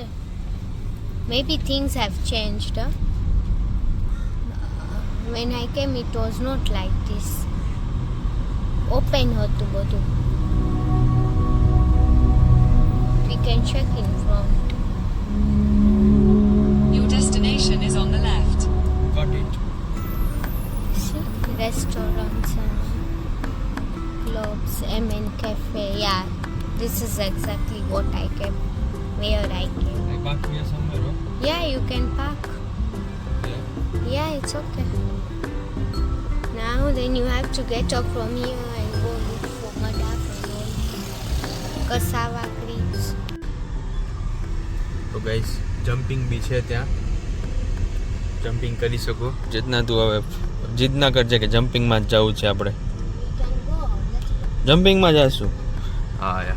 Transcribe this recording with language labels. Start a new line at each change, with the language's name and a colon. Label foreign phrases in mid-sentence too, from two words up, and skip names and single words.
English: Maybe things have changed. When I came it was not like this.
Gujarati: Open હતું બધું.
English: We can check in front. Your destination is on the left. Got it. See? Restaurants and clubs, MN Cafe. Yeah, this is exactly what I came. Where I came. I park here somewhere, huh? Yeah, you can park. Yeah. Yeah, it's okay. Now then you have to get up from here and go look for Madaf and all. Cassava creeks.
Gujarati: તો
English: guys jumping
Gujarati: બી છે ત્યાં, જમ્પિંગ કરી શકો. જેટના તું હવે જીદ ના કરજે કે જમ્પિંગમાં જ જવું છે આપણે.
English: You can go. Let's go.
Gujarati: જમ્પિંગમાં જઈશું. હા યા.